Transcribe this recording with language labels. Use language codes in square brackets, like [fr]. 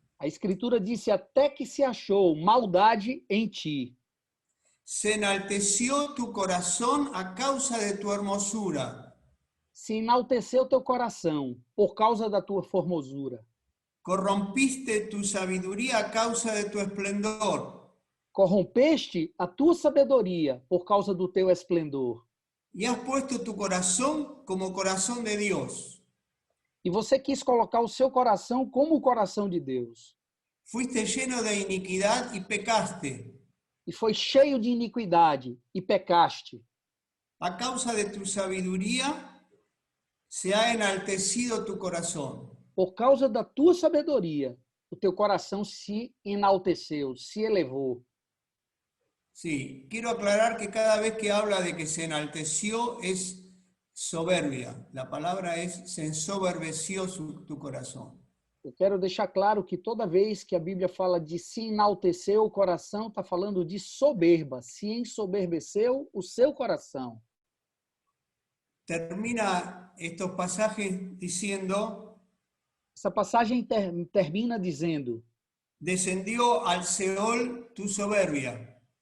[pt] A Escritura disse até que se achou maldade em ti. [es] Se enalteció tu corazón a causa de tu hermosura. [pt] Se enalteceu teu coração por causa da tua formosura. [es] Corrompiste tu sabiduría a causa de tu esplendor. [pt] Corrompeste a tua sabedoria por causa do teu esplendor. [es] Y has puesto tu corazón como corazón de Dios. [pt] E você quis colocar o seu coração como o coração de Deus. [es] Fuiste lleno de iniquidad y pecaste. [pt] E foi cheio de iniquidade e pecaste. [es] A causa de tu sabiduría se ha enaltecido tu corazón. [pt] Por causa da tua sabedoria, o teu coração se enalteceu, se elevou. [es] Sí, quiero aclarar que cada vez que habla de que se enalteció es soberbia. La palabra es se ensoberbeció tu corazón. [pt] Eu quero deixar claro que toda vez que a Bíblia fala de se enaltecer o coração, está falando de soberba. Se ensoberbeceu o seu coração. [es] Termina estos pasajes diciendo, [pt] Essa passagem termina dizendo: [es] descendió al Seol tu soberbia.